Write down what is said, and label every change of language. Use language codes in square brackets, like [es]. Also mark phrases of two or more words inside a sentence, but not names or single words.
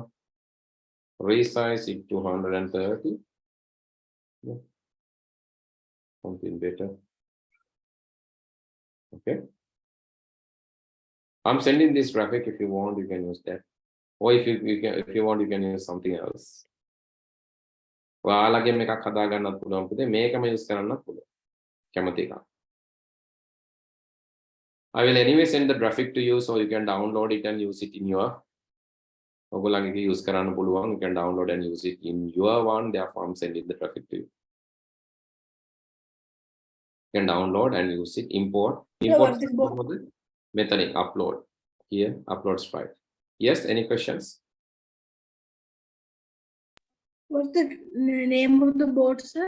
[en] Resize it to 130. Yeah. Something better. Okay. I'm sending this graphic. If you want, you can use that. Or if you want, you can use something else. [si] ඔයාලගේ එකක් හදා ගන්නත් පුළුවන් පුතේ මේකම use කරන්නත් පුළුවන්. කැමති එකක්. [en] I will anyway send the graphic to you so you can download it and use it in your [si] ඔයගොල්ලන්ගේ use කරන්න පුළුවන්. [en] You can download and use it in your one. Therefore I'm sending the graphic to you. You can download and use it. Import method upload here, upload sprite. Yes, any questions? What's the name of the board, sir?